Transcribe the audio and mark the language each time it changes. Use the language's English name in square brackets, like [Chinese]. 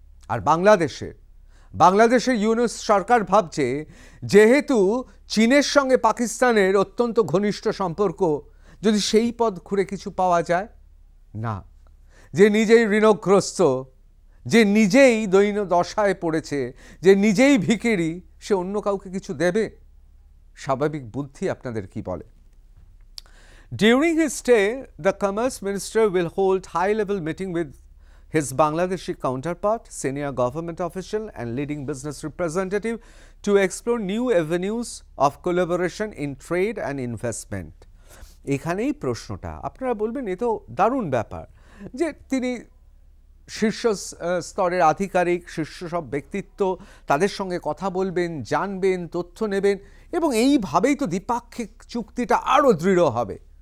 [Bangla] আর বাংলাদেশের ইউনূস সরকার ভাবছে যেহেতু চীনের সঙ্গে পাকিস্তানের অত্যন্ত ঘনিষ্ঠ সম্পর্ক, যদি সেই পথ ঘুরে কিছু পাওয়া যায়, না, যে নিজেই ঋণগ্রস্ত, যে নিজেই দৈন্য দশায় পড়েছে, যে নিজেই ভিখিরি, সে অন্য কাউকে কিছু দেবে? স্বাভাবিক বুদ্ধি আপনাদের কি বলে? [English] During his stay, the Commerce Minister will hold high-level meeting with his Bangladeshi counterpart, senior government official and leading business representative to explore new avenues of collaboration in trade and investment. [Bangla] এখানেই প্রশ্নটা, আপনারা বলবেন এ তো দারুণ ব্যাপার যে তিনি শীর্ষ স্তরের আধিকারিক, শীর্ষ সব ব্যক্তিত্ব, তাদের সঙ্গে কথা বলবেন, জানবেন, তথ্য নেবেন এবং এইভাবেই তো দ্বিপাক্ষিক চুক্তিটা আরও দৃঢ় হবে।